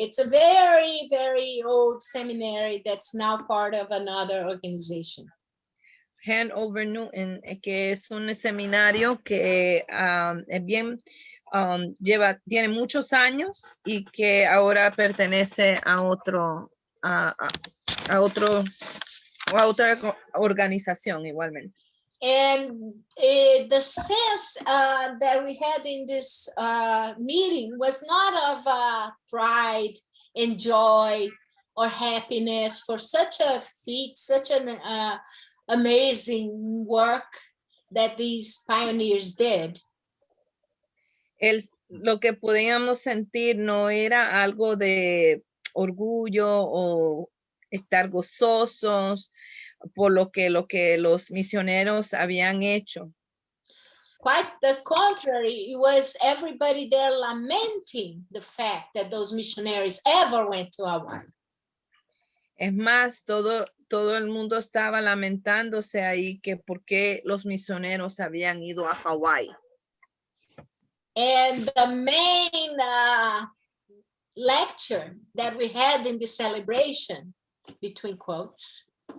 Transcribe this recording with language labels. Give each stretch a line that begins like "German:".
English: It's a very, very old seminary that's now part of another organization.
Spanish: Andover Newton, que es un seminario que es bien tiene muchos años y que ahora pertenece a otro, a otra organización igualmente.
English: And the sense that we had in this meeting was not of pride and joy or happiness for such a feat, such an amazing work that these pioneers did.
Spanish: Lo que podíamos sentir no era algo de orgullo o estar gozosos por lo que los misioneros habían hecho.
English: Quite the contrary, it was everybody there lamenting the fact that those missionaries ever went to Hawaii.
Spanish: Es más, todo el mundo estaba lamentándose ahí que por qué los misioneros habían ido a Hawái.
English: And the main lecture that we had in the celebration, between quotes,